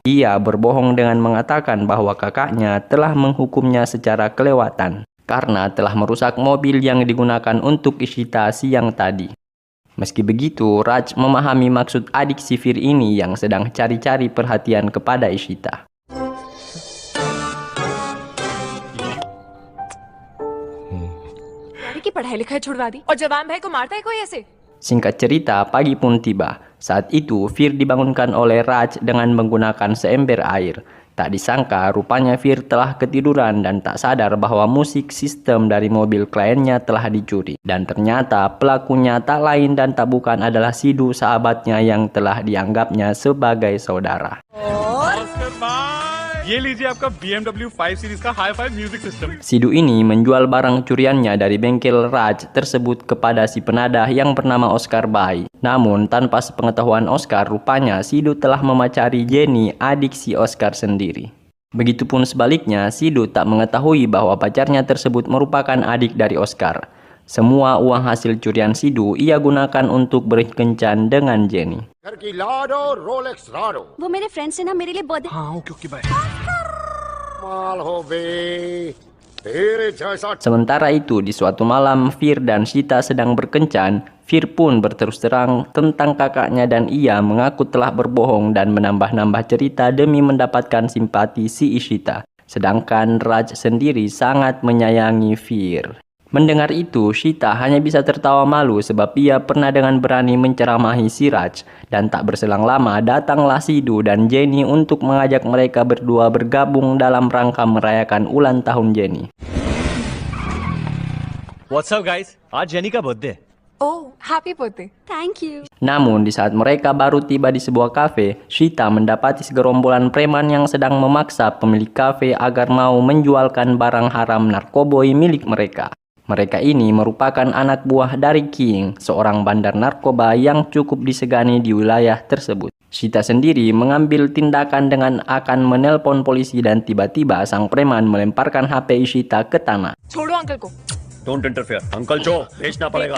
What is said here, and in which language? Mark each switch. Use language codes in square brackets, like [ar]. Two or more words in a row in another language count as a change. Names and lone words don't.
[id] Ia berbohong dengan mengatakan bahwa kakaknya telah menghukumnya secara kelewatan karena telah merusak mobil yang digunakan untuk Ishita siang tadi. Meski begitu, Raj memahami maksud adik si Fir ini yang sedang cari-cari perhatian kepada Ishita. [hi] की पढ़ाई लिखाई छुड़वा दी और जवान भाई को मारता है कोई ऐसे। [id] Singkat cerita, pagi pun tiba. Saat itu, Fir dibangunkan oleh Raj dengan menggunakan seember air. Tak disangka, rupanya Fir telah ketiduran dan tak sadar bahwa musik sistem dari mobil kliennya telah dicuri. Dan ternyata pelakunya tak lain dan tak bukan adalah Sidhu, sahabatnya yang telah dianggapnya sebagai saudara. [hi] ये लीजिए आपका BMW 5 Series का [en] Hi-Fi Music System. [id] Sidhu ini menjual barang curiannya dari bengkel Raj tersebut kepada si penadah yang bernama Oscar Bhai. Namun tanpa sepengetahuan Oscar, rupanya Sidhu telah memacari Jenny, adik si Oscar sendiri. Begitupun sebaliknya, Sidhu tak mengetahui bahwa pacarnya tersebut merupakan adik dari Oscar. Semua uang hasil curian Sidhu ia gunakan untuk berkencan dengan Jenny. [hi] वो मेरे फ्रेंड से ना मेरे लिए बहुत [id] Sementara itu, di suatu malam Fir dan Shita sedang berkencan. Fir pun berterus terang tentang kakaknya dan ia mengaku telah berbohong dan menambah-nambah cerita demi mendapatkan simpati si Ishita. Sedangkan Raj sendiri sangat menyayangi Fir. Mendengar itu, Shita hanya bisa tertawa malu sebab ia pernah dengan berani menceramahi si Raj. Dan tak berselang lama, datanglah Sidhu dan Jenny untuk mengajak mereka berdua bergabung dalam rangka merayakan ulang tahun Jenny. [en] What's up guys? [hi] आज जेनी का birthday. [en] Oh happy birthday. Thank you. [id] Namun, di saat mereka baru tiba di sebuah kafe, Shita mendapati segerombolan preman yang sedang memaksa pemilik kafe agar mau menjualkan barang haram narkoboy milik mereka. Mereka ini merupakan anak buah dari King, seorang bandar narkoba yang cukup disegani di wilayah tersebut. Shita sendiri mengambil tindakan dengan akan menelpon polisi dan tiba-tiba sang preman melemparkan HP Shita ke tanah. [hi] छोड़ो अंकल को। [en] Don't interfere. Uncle Joe, [hi] बेचना पड़ेगा.